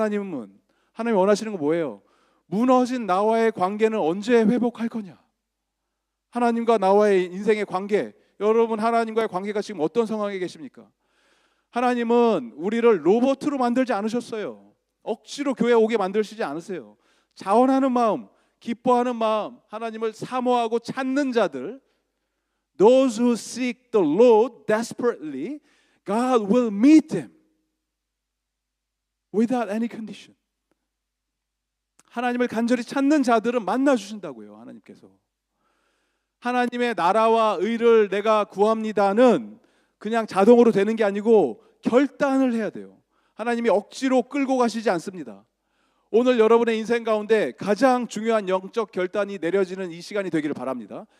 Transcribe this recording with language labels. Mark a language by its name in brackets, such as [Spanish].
[Korean] 하나님은 하나님 원하시는 거 뭐예요? 무너진 나와의 관계는 언제 회복할 거냐? 하나님과 나와의 인생의 관계, 여러분 하나님과의 관계가 지금 어떤 상황에 계십니까? 하나님은 우리를 로봇으로 만들지 않으셨어요. 억지로 교회 오게 만드시지 않으세요. 자원하는 마음, 기뻐하는 마음, 하나님을 사모하고 찾는 자들, [English] those who seek the Lord desperately, God will meet them without any condition. [Korean] 하나님을 간절히 찾는 자들은 만나 주신다고요. 하나님께서. 하나님의 나라와 의를 내가 구합니다는 그냥 자동으로 되는 게 아니고 결단을 해야 돼요. 하나님이 억지로 끌고 가시지 않습니다. 오늘 여러분의 인생 가운데 가장 중요한 영적 결단이 내려지는 이 시간이 되기를 바랍니다.